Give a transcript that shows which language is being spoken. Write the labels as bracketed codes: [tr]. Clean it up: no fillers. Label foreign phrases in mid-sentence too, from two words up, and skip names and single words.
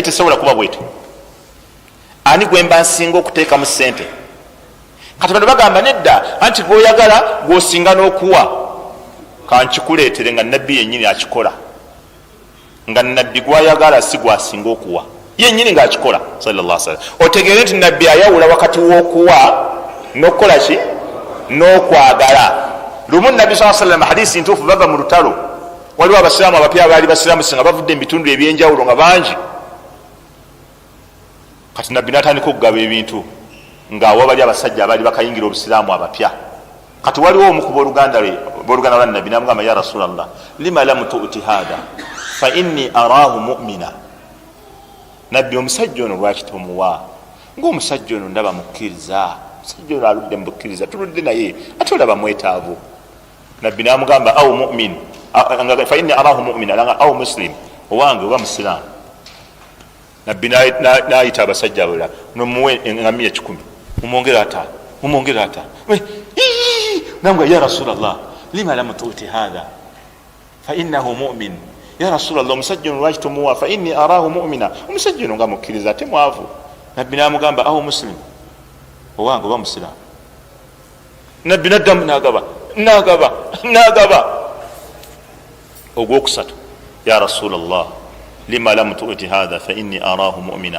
[lg] tesobola kuba bwetyo ani gwe mba nsinga okuteekamu ssente kati bano bagamba nedda anti gwoyagala gwosinga n'okuwa kankikuleetere nga nabbi yennyini akikola nga nabbi gwayagala si gwasinga okuwa yennyini ngaakikola [ar] صلى الله عليه وسلم [lg] otegeere nti nabbi ayawula wakati w'okuwa n'okukola ki n'okwagala lumu nabbi saa sallam hadisi ntuufu bava mu lutalo waliwo abasiraamu abapya abaali basiraamu singa bavudde mu bitundu ebyenjawulo nga bangi kati nabbi natandika okugaba ebintu ngaawa bali abasajja abaali bakayingira obusiraamu abapya kati waliwo omu ku booluganda lwa nabbi namugamba [ar] يا رسول الله لما لم تعط هذا فإني أراه مؤمنا [lg] nabbi omusajja ono lwaki tomuwa ngaomusajja ono ndaba mukkiriza omusajja ono aludde mubukkiriza tuludde naye ate olaba mwetaavu nabbi namugamba [ar] أو مؤمن فإني أراه مؤمنا [lg] langa [ar] أو مسلم [lg] owange oba musiraamu nabbi nayita abasajja abalala nomuwe engamiya 10 mumwongere ataano namga [ar] يا رسول الله لما لم تعط هذا فإنه مؤمن يا رسول الله [lg] omusajja ono lwaki tomuwa [ar] فإني أراه مؤمنا [lg] omusajja ono nga mukkiriza ate mwavu nabbi namugamba [ar] أو مسلم [lg] owange oba musiramu. nabbi naddamu nagaba. [ar] ogwokusatu يا رسول الله لما لم تعط هذا فإني أراه مؤمنا.